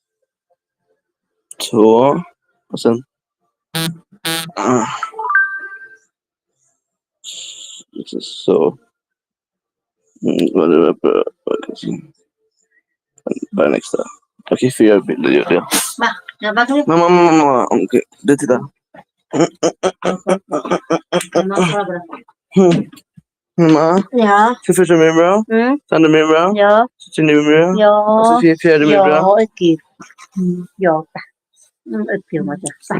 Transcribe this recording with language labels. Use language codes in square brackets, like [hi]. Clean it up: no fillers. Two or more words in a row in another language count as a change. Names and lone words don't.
[sv] 2. Och sen... So. Bara [en] next time. [sv] Okej, 4 bilder gör det. Mamma, okej, det tittar. Mamma, Ja. ska första min bra? Andra min bra? Ja. Tredje min bra? Ja. Och så fjärde min bra? Ja, okej. Ja. Okej, [vi] mà chả.